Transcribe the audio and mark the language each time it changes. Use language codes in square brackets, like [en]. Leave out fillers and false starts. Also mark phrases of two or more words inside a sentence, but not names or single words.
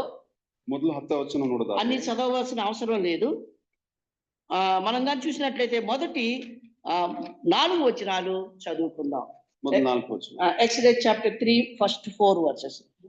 [kn] ಮೊದಲು 10 ವಚನ ನೋಡೋದಾದ್ರೆ [te] అన్ని చదవవలసిన అవసరం లేదు. మనం కానీ చూసినట్లయితే మొదటి 4 వచనాలు చదువుకుందాం. [kn] ಮೊದಲು 4 ವಚನ. [en] Exodus chapter 3 first 4 verses.